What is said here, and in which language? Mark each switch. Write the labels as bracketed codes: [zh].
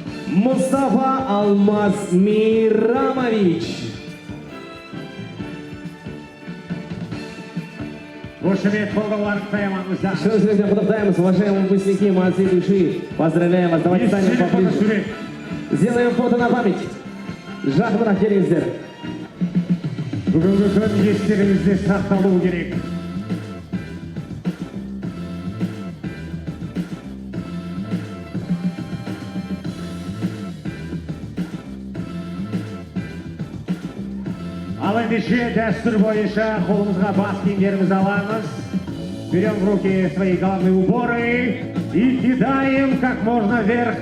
[kk] Мұстафа Алмаз Мейрамович. Қошемет қолдаулар қоямаңыздар. Шын жүректен құттықтаймыз, [ru] уважаемые выпускники, молодцы души. Поздравляем вас, давайте станем поближе. Сделаем фото на память. [kk] Жақынырақ келіңіздер. Бүгінгі күн естеріңізде сақталуы керек. Ал ендеше дәстүр бойынша қолымызға бас киімдерімізді аламыз. [ru] Берем в руки свои головные уборы и кидаем как можно вверх.